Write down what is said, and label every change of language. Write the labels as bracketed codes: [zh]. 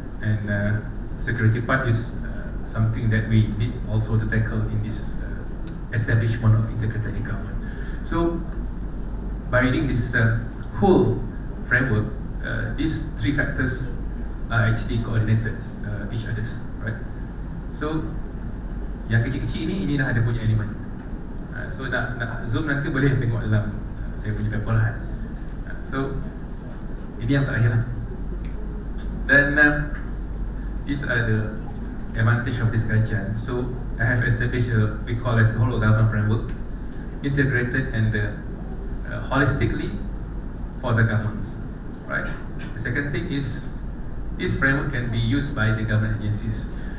[en] And security part is something that we need also to tackle in this establishment of integrated e-government. So, by reading this whole framework, these 3 factors are actually coordinated each others, right? [ms] So, yang kecil-kecil ini dah ada punya elemen. So nak zoom nanti boleh tengok dalam saya punya paper lah. So ini yang terakhir lah. [en] Then these are the advantage of this kajian. So I have established we call as whole of government framework, integrated and holistically for the governments, right? The second thing is this framework can be used by the government agencies.